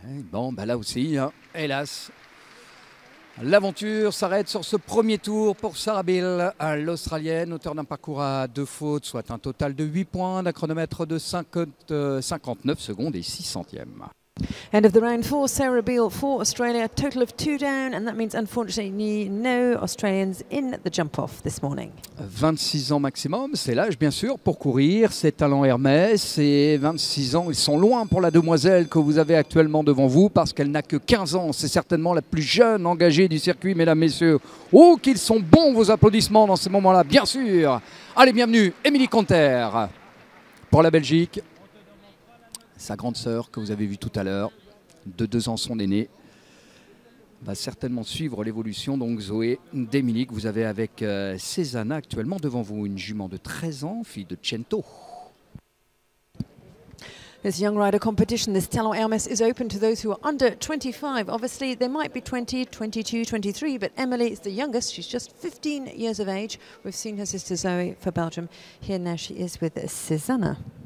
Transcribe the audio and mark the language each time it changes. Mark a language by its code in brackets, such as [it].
[fr] Bon, bah là aussi, hein, hélas, l'aventure s'arrête sur ce premier tour pour Sarah Beale, l'Australienne, auteur d'un parcours à 2 fautes, soit un total de 8 points, d'un chronomètre de 59 secondes et 6 centièmes. [en] End of the round for Sarah Beale for Australia, total of 2 down, and that means unfortunately no Australians in the jump-off this morning. [fr] 26 ans maximum, c'est l'âge bien sûr pour courir, c'est Talent Hermès, et 26 ans, ils sont loin pour la demoiselle que vous avez actuellement devant vous, parce qu'elle n'a que 15 ans, c'est certainement la plus jeune engagée du circuit, mesdames, messieurs. Oh, qu'ils sont bons vos applaudissements dans ces moments-là, bien sûr. Allez, bienvenue, Émilie Conter pour la Belgique. Sa grande sœur que vous avez vue tout à l'heure, de 2 ans son aînée, va certainement suivre l'évolution. Donc Zoé d'Émilie que vous avez avec Cézanne actuellement devant vous, une jument de 13 ans, fille de Cento. [en] This young rider competition, this Talent Hermès, is open to those who are under 25. Obviously, they might be 20, 22, 23, but Emily is the youngest. She's just 15 years of age. We've seen her sister Zoe for Belgium. Here now she is with Cézanne.